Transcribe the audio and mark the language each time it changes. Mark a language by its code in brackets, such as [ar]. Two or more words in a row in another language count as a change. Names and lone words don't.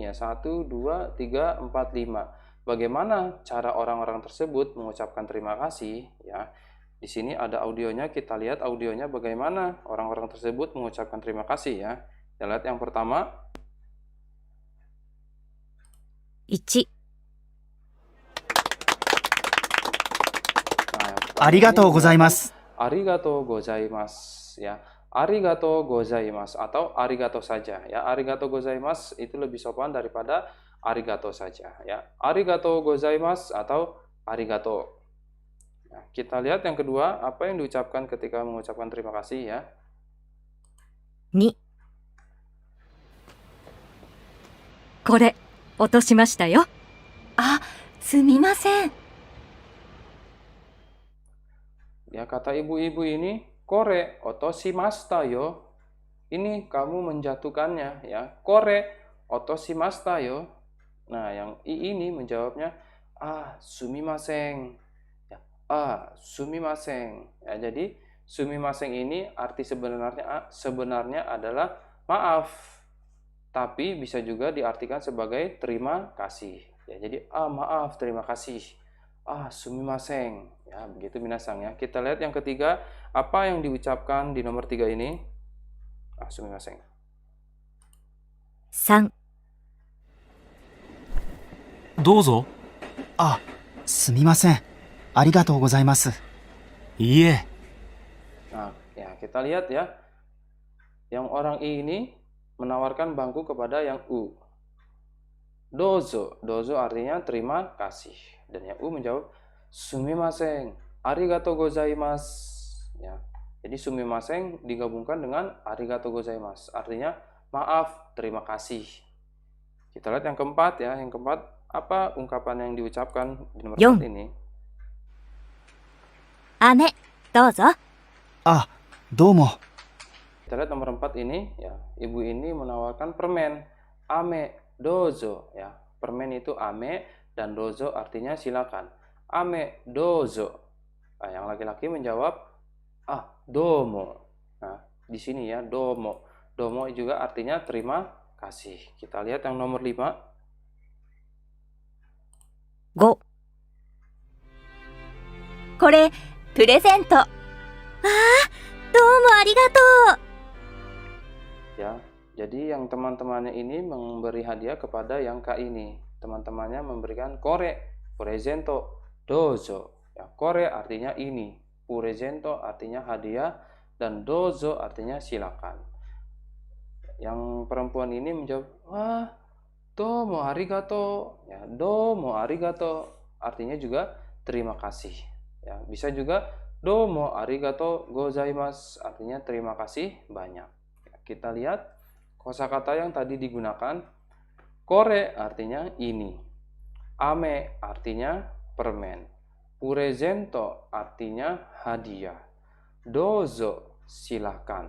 [id] Ya, 1, 2, 3, 4, 5. Bagaimana cara orang-orang tersebut mengucapkan terima kasih? Ya, di sini ada audionya, kita lihat audionya bagaimana orang-orang tersebut mengucapkan terima kasih ya. Kita lihat yang pertama. [ja] 1、ありがとうございます。ありがとうございます ya. ありがとうございます [id] atau arigato saja ya. [ja] ありがとうございます [id] itu lebih sopan daripada arigato saja ya. [ja] ありがとうございます [id] atau arigato. Nah, kita lihat yang kedua, apa yang diucapkan ketika mengucapkan terima kasih ya. [ja] 2、これ、落としましたよ。あ、すみません。 [id] Ya, kata ibu-ibu ini, [ja] これ落としましたよ. [id] Ini kamu menjatuhkannya ya. [ja] これ落としましたよ. [id] Nah, yang i ini menjawabnya, sumimasen. Ya, sumimasen. Ya, jadi sumimasen ini arti sebenarnya adalah maaf. Tapi bisa juga diartikan sebagai terima kasih. Ya, jadi maaf, terima kasih. Sumimasen. Ya, begitu minasang ya. Kita lihat yang ketiga, apa yang diucapkan di nomor 3 ini? Sumimasen. [ja] 3、どうぞ。あ、すみません。ありがとうございます。いいえ。 [id] Nah, ya kita lihat ya. Yang orang I ini menawarkan bangku kepada yang U. [ja] どうぞ。どうぞ [id] artinya terima kasih. Dan yang U menjawab, [ja] すみません、ありがとうございます. [id] Ya. Jadi sumimasen digabungkan dengan [ja] ありがとうございます. [id] Artinya maaf, terima kasih. Kita lihat yang keempat ya. Yang keempat, apa ungkapan yang diucapkan di nomor 4 ini? [ja] 飴、どうぞ。あ、どうも。 [id] Kita lihat nomor 4 ini ya. Ibu ini menawarkan permen. [ja] 飴どうぞ ya. [id] Permen itu ame dan dozo artinya silakan. [ja] 飴どうぞ. [id] Nah, yang laki-laki menjawab domo. Nah, di sini ya domo. Domo juga artinya terima kasih. Kita lihat yang nomor 5. [ja] 5、これ、プレゼント。どうもありがとう。 [id] Ya, jadi yang teman-temannya ini memberi hadiah kepada yang Kak ini. Teman-temannya memberikan [ja] これ、プレゼント、どうぞ. [id] Ya, kore artinya ini, presento artinya hadiah, dan dozo artinya silakan. Yang perempuan ini menjawab, [ja] どうもありがとう. [id] Ya, [ja] どうもありがとう [id] artinya juga terima kasih. Ya, bisa juga [ja] どうもありがとうございます, [id] artinya terima kasih banyak. Ya, kita lihat kosakata yang tadi digunakan. Kore artinya ini. Ame artinya permen. Purezento artinya hadiah. Dozo silakan.